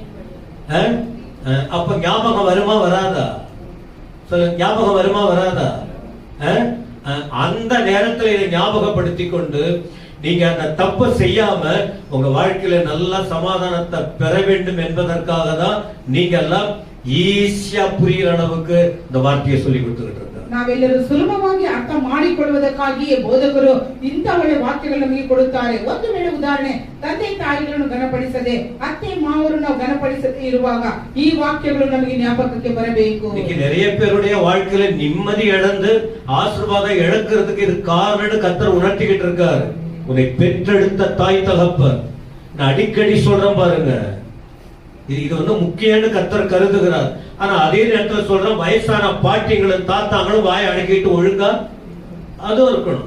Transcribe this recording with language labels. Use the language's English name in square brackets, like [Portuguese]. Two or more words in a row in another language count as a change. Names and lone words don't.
[Tamil] அப்ப ஞாபகம் வருமா வராதா? ஞாபகம் வருமா வராதா? அந்த நேரத்தில் இதை ஞாபகப்படுத்தி கொண்டு நீங்க அந்த தப்பை செய்யாம உங்க வாழ்க்கையில நல்ல சமாதானத்தை பெற வேண்டும் என்பதற்காக தான் நீங்க எல்லாம் ஈஸியா புரியுற அளவுக்கு இந்த வார்த்தையை சொல்லி கொடுத்துக்கிட்டு இருக்காங்க. [Kannada] ನಾವೆಲ್ಲರೂ ಸುಲಭವಾಗಿ ಅರ್ಥ ಮಾಡಿಕೊಳ್ಳುವುದಕ್ಕಾಗಿಯೇ ಬೋಧಕರು ಇಂಥ ಒಳ್ಳೆ ವಾಕ್ಯಗಳನ್ನು ನಮಗೆ ಕೊಡುತ್ತಾರೆ. ಒಂದು ವೇಳೆ ಉದಾಹರಣೆ, ತಂದೆ ತಾಯಿಗಳನ್ನು ಗಣಪಡಿಸದೆ ಅತ್ತೆ ಮಾವರನ್ನು ಗಣಪಡಿಸದೆ ಇರುವಾಗ ಈ ವಾಕ್ಯಗಳು ನಮಗೆ ஞாபகಕ್ಕೆ ಬರಬೇಕು. [Tamil] இன்னைக்கு நிறைய பேருடைய வாழ்க்கையில நிம்மதி இழந்து ஆசீர்வாதம் இழக்கிறதுக்கு இது காரணம்னு கர்த்தர் உணர்த்திக்கிட்டு இருக்காரு. உன்னை பெற்றெடுத்த தாய் தகப்பன், நான் அடிக்கடி சொல்றேன் பாருங்க, இது வந்து முக்கியம்னு கர்த்தர் கருதுகிறார். ஆனா அதே நேரத்தில் சொல்றேன், வயசான பாட்டிங்களும் தாத்தாங்களும் வாயை அடக்கிட்டு ஒழுங்கா அதுவும் இருக்கணும்.